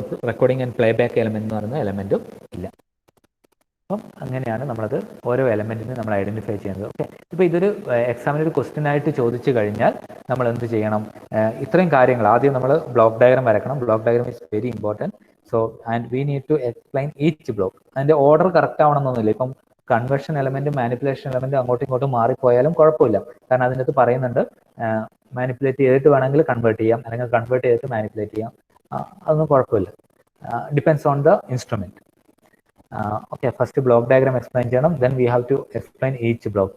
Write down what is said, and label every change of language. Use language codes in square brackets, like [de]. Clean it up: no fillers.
[ml] Recording and play back element എന്ന് പറയുന്ന എലമെന്റും ഇല്ല. അപ്പം അങ്ങനെയാണ് നമ്മളത് ഓരോ എലമെന്റിനും നമ്മൾ ഐഡന്റിഫൈ ചെയ്യുന്നത്. ഓക്കെ, ഇപ്പൊ ഇതൊരു എക്സാമിന് ഒരു ക്വസ്റ്റ്യൻ ആയിട്ട് ചോദിച്ചു കഴിഞ്ഞാൽ നമ്മൾ എന്ത് ചെയ്യണം? ഇത്രയും കാര്യങ്ങൾ ആദ്യം നമ്മൾ [en] Block diagram വരക്കണം. Block diagram is very important. So, and we need to explain each block. [ml] അതിന്റെ ഓർഡർ കറക്റ്റ് ആവണമെന്നൊന്നുമില്ല. ഇപ്പം കൺവേർഷൻ എലമെന്റ് മാനിപ്പുലേഷൻ എലമെന്റ് അങ്ങോട്ടും ഇങ്ങോട്ടും മാറിപ്പോയാലും കുഴപ്പമില്ല. കാരണം അതിൻ്റെ അകത്ത് പറയുന്നുണ്ട് മാനിപ്പുലേറ്റ് ചെയ്തിട്ട് വേണമെങ്കിൽ കൺവേർട്ട് ചെയ്യാം, അല്ലെങ്കിൽ കൺവേർട്ട് ചെയ്തിട്ട് മാനിപ്പുലേറ്റ് ചെയ്യാം. അതൊന്നും കുഴപ്പമില്ല. [en] Depends on the instrument. Okay, first block diagram explain ചെയ്യണം. Then we have to explain each block.